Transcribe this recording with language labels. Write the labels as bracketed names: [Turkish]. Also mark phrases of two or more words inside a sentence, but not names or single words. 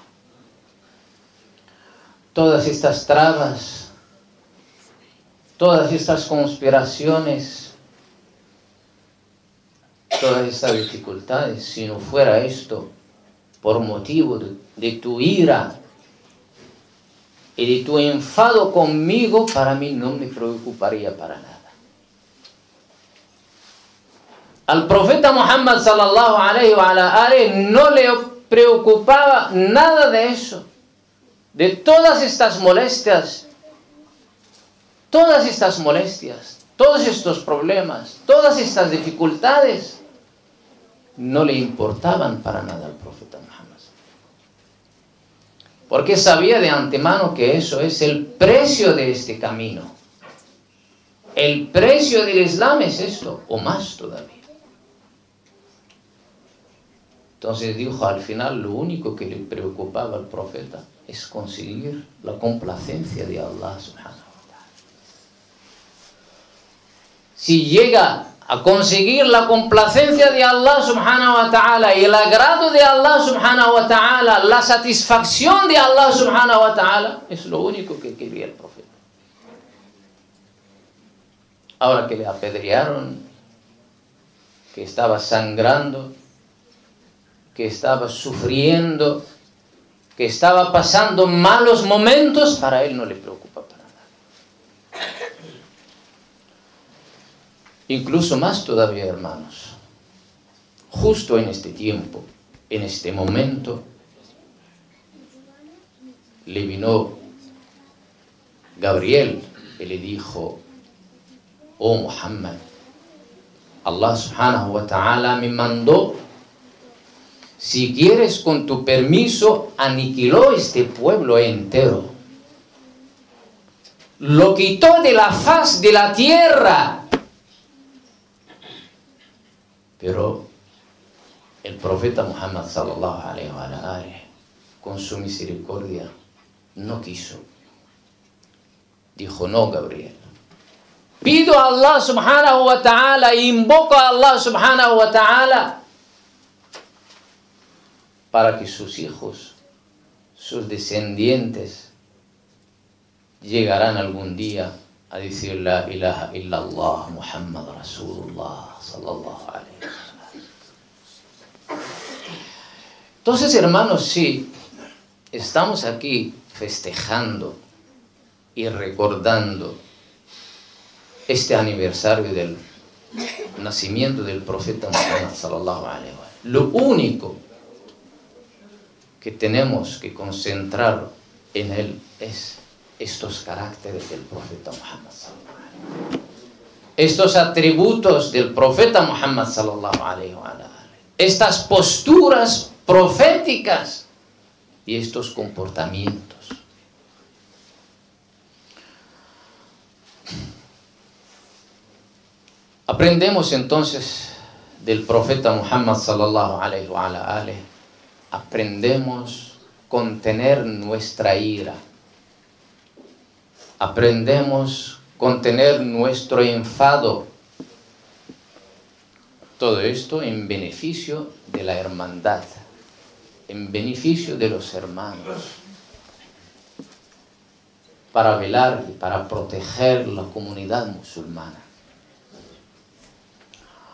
[Spanish] todas estas trabas, todas estas conspiraciones, todas estas dificultades, si no fuera esto por motivo de tu ira y de tu enfado conmigo, para mí no me preocuparía para nada. Al profeta Muhammad [Arabic] صلى الله عليه وسلم [Spanish] no le preocupaba nada de eso, de todas estas molestias, todos estos problemas, todas estas dificultades, no le importaban para nada al profeta Muhammad. Porque sabía de antemano que eso es el precio de este camino. El precio del Islam es esto, o más todavía. Entonces dijo, al final lo único que le preocupaba al profeta es conseguir la complacencia de Allah [Arabic] سبحانه وتعالى. [Spanish] Si llega a conseguir la complacencia de Allah [Arabic] سبحانه وتعالى [Spanish] y el agrado de Allah [Arabic] سبحانه وتعالى, [Spanish] la satisfacción de Allah [Arabic] سبحانه وتعالى, [Spanish] es lo único que quería el profeta. Ahora que le apedrearon, que estaba sangrando, que estaba sufriendo, que estaba pasando malos momentos, para él no le preocupa para nada. Incluso más todavía, hermanos, justo en este tiempo, en este momento, le vino Gabriel y le dijo: oh Muhammad, Allah [Arabic] سبحانه وتعالى [Spanish] me mandó, si quieres, con tu permiso, aniquiló este pueblo entero. Lo quitó de la faz de la tierra. Pero el profeta Muhammad [Arabic] صلى الله عليه وسلم, [Spanish] con su misericordia, no quiso. Dijo: no, Gabriel. Pido a Allah [Arabic] سبحانه وتعالى, [Spanish] invoco a Allah [Arabic] سبحانه وتعالى, [Spanish] para que sus hijos, sus descendientes, llegarán algún día a decir [Arabic] لا إله إلا الله محمد رسول الله صلى الله عليه وسلم. [Spanish] Entonces, hermanos, sí, estamos aquí festejando y recordando este aniversario del nacimiento del profeta Muhammad [Arabic] صلى الله عليه وسلم. [Spanish] Lo único que tenemos que concentrar en él es estos caracteres del profeta Muhammad [Arabic] صلى الله عليه وسلم, [Spanish] estos atributos del profeta Muhammad [Arabic] صلى الله عليه وسلم, [Spanish] estas posturas proféticas y estos comportamientos. Aprendemos entonces del profeta Muhammad [Arabic] صلى الله عليه وسلم, [Spanish] aprendemos a contener nuestra ira, aprendemos a contener nuestro enfado. Todo esto en beneficio de la hermandad, en beneficio de los hermanos, para velar y para proteger la comunidad musulmana.